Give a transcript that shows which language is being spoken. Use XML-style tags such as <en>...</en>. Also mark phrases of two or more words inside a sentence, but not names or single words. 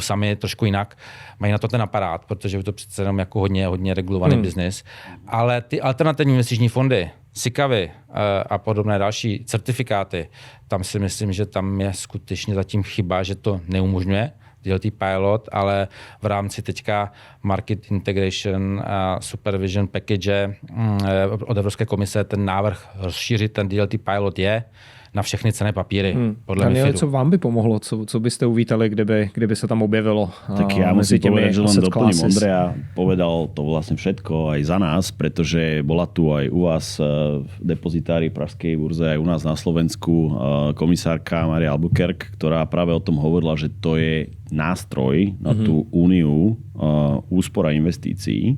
<cs>sami trošku jinak, mají na to ten aparát, protože je to přece jenom jako hodně regulovaný biznis, ale ty alternativní investiční fondy, SICAVy a podobné další certifikáty, tam si myslím, že tam je skutečně zatím chyba, že to neumožňuje DLT pilot, ale v rámci teďka Market Integration a Supervision Package od Evropské komise ten návrh rozšířit ten DLT pilot je na všechny cenné papíry. Podle MiFIDu. Co vám by pomohlo? Co byste uvítali, kdyby se tam objevilo?</cs> <sk>Tak ja musím povedať, že len doplním Ondreja. Povedal to vlastne všetko aj za nás, pretože bola tu aj u vás v depozitári Pražskej burze, aj u nás na Slovensku komisárka Maria Albuquerque, ktorá práve o tom hovorila, že to je nástroj na tú úniu úspora investícií.</sk>